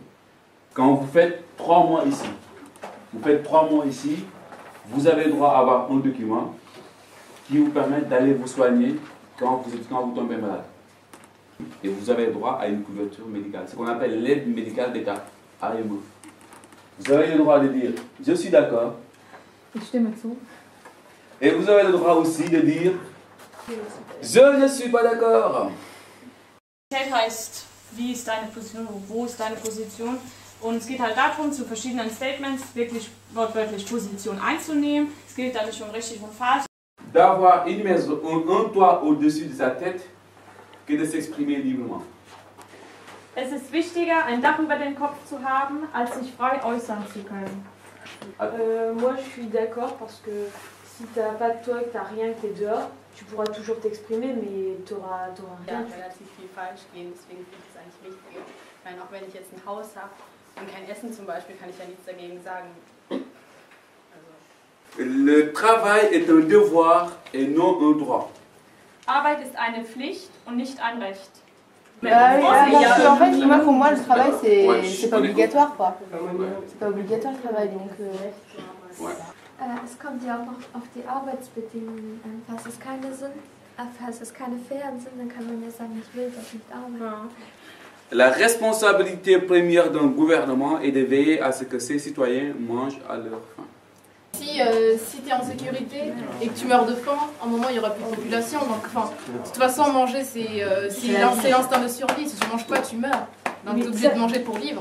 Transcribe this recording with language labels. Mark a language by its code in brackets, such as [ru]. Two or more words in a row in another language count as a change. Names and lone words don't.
[fr] Quand vous faites 3 mois ici, vous avez droit à avoir un document qui vous permet d'aller vous soigner quand vous tombez malade. Et vous avez droit à une couverture médicale. C'est ce qu'on appelle l'aide médicale d'État, AME. Vous avez le droit de dire « je suis d'accord ». Et vous avez le droit aussi de dire « je ne suis pas d'accord ». [de] Heißt, wie ist deine Position, wo ist deine Position? Und es geht halt darum, zu verschiedenen Statements wirklich wortwörtlich Position einzunehmen. Es gilt da nicht um richtig und falsch. [fr] D'avoir une maison, un toit au-dessus de sa tête que de s'exprimer librement. [de] Es ist wichtiger, ein Dach über den Kopf zu haben, als sich frei äußern zu können. [fr] Moi je suis d'accord parce que si t'as pas de toit et que t'as rien, que t'es dehors, tu pourras toujours t'exprimer, mais t'auras rien. [de] Ja, relativ viel falsch gehen, deswegen finde ich es eigentlich wichtiger. Ich meine, auch wenn ich jetzt ein Haus habe und kein Essen zum Beispiel, kann ich ja nichts dagegen sagen. Also, [fr] Le travail est un devoir et non un droit. [de] Arbeit ist eine Pflicht und nicht ein Recht. [fr] Oui, parce qu'en fait, moi, pour moi, le travail, c'est pas obligatoire, quoi. C'est pas obligatoire le travail, donc. [de] Es kommt ja auch noch auf die Arbeitsbedingungen an. Falls es keine fairen sind, dann kann man ja sagen, ich will doch nicht arbeiten. [fr] La responsabilité première d'un gouvernement est de veiller à ce que ses citoyens mangent à leur faim. Si tu es en sécurité et que tu meurs de faim, à un moment il n'y aura plus de population. Donc, de toute façon, manger c'est l'instinct de survie. Si tu ne manges pas, tu meurs. Donc tu es obligé de manger pour vivre.